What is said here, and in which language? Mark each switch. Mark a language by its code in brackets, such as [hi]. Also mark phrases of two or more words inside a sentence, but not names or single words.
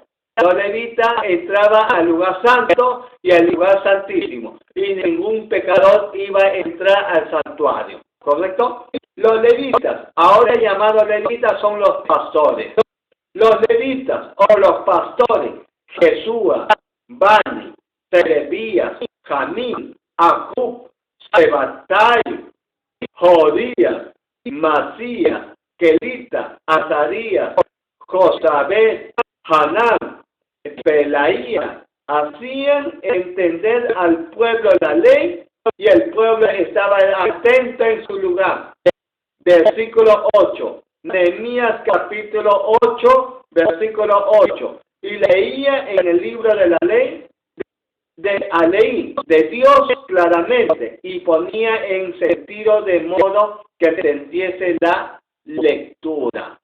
[es] Los levitas entraban al lugar santo y al lugar santísimo, y ningún pecador iba a entrar al santuario. ¿Correcto? Los levitas, ahora llamados levitas, son los pastores. Los levitas o los pastores, Jesúa, Bani, Serebías, Jamín, Acub, Sebatai, Jodías, Masías, Kelita, Azarías, Josabed, Hanán, Pelaía, hacían entender al pueblo la ley y el pueblo estaba atento en su lugar. Versículo 8. Nehemías capítulo 8, versículo 8. Y leía en el libro de la ley, de Dios claramente, y ponía en sentido de modo que entendiese la lectura.